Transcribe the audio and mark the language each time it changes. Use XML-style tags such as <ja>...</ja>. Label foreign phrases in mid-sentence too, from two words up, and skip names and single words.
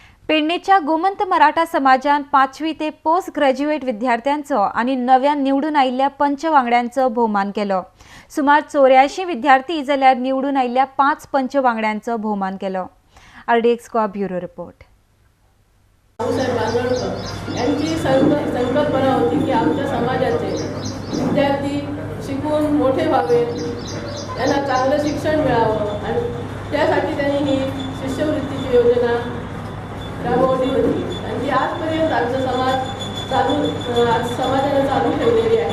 <kok>पेडणेच्या गोमंत मराठा समाजान 5वी ते</kok> <en>post graduate</en> <kok>विद्यार्थ्यांचो आणि नव्यान निवडून आयिल्ल्या पंचवांगड्यांचो भोवमान केलो। सुमार 84 विद्यार्थी जाल्यार निवडून आयिल्ल्या 5 पंचवांगड्यांचो भोवमान केलो।</kok> <en>RDX Goa bureau report.</en> <mr>यांची संकल्पना होती की आमच्या समाजाचे विद्यार्थी शिकून मोठे व्हावे, त्यांना चांगलं शिक्षण मिळावं आणि त्यासाठी त्यांनी ही शिष्यवृत्तीची योजना राबवली होती आणि ती आजपर्यंत आमचा समाजाने चालू ठेवलेली आहे।</mr>